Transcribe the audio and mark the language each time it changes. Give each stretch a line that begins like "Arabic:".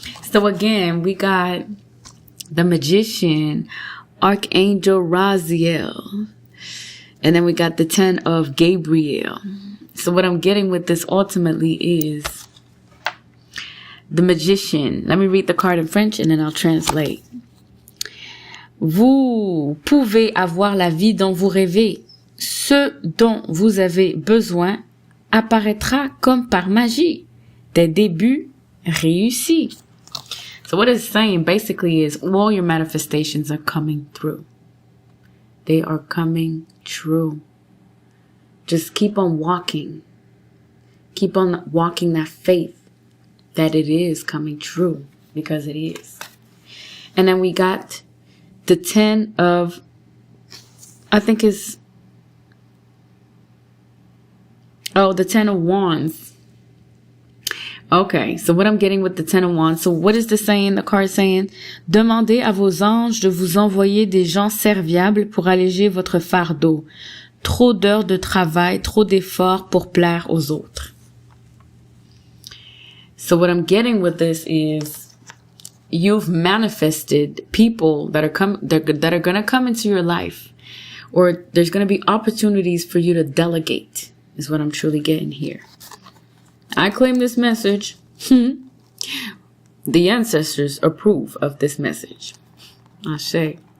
English: So again, we got the magician, Archangel Raziel. And then we got the 10 of Gabriel. So what I'm getting with this ultimately is the magician. Let me read the card in French and then I'll translate.
French: Vous pouvez avoir la vie dont vous rêvez. Ce dont vous avez besoin apparaîtra comme par magie. Des débuts réussis.
English: So what it's saying basically is all your manifestations are coming through. They are coming true. Just keep on walking. Keep on walking that faith that it is coming true, because it is. And then we got the 10 of, I think is, the 10 of Wands. Okay, so what I'm getting with the 10 of Wands. So what is this saying? The card saying,
French: demandez à vos anges de vous envoyer des gens serviables pour alléger votre fardeau. Trop d'heures de travail, trop d'efforts pour plaire aux autres.
English: So what I'm getting with this is you've manifested people that are going to come into your life, or there's going to be opportunities for you to delegate, is what I'm truly getting here. I claim this message. The ancestors approve of this message. I say.